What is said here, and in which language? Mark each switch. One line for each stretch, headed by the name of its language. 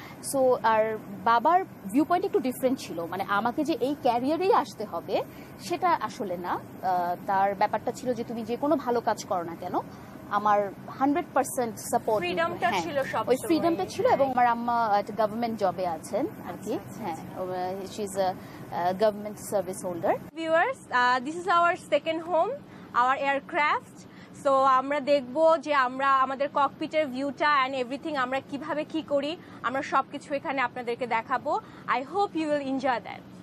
Bangla: So আর বাবার view point একটু different ছিল, মানে আমাকে যে এই ক্যারিয়ারেই আসতে হবে সেটা আসলে না। তার ব্যাপারটা ছিল যে তুমি যে কোনো ভালো কাজ করো না কেন, আমার 100% সাপোর্ট, ওই ফ্রিডমটা ছিল। এবং আমার আম্মা একটা গভর্নমেন্ট জবে আছেন আর কি। হ্যাঁ,
English: She is a government service holder. Viewers, this is our second home, our aircraft.
Bangla: So আমরা দেখব যে আমরা আমাদের ককপিটের ভিউটা অ্যান্ড এভরিথিং আমরা কিভাবে কি করি, আমরা সব কিছু এখানে আপনাদেরকে দেখাবো।
English: I hope you will enjoy that.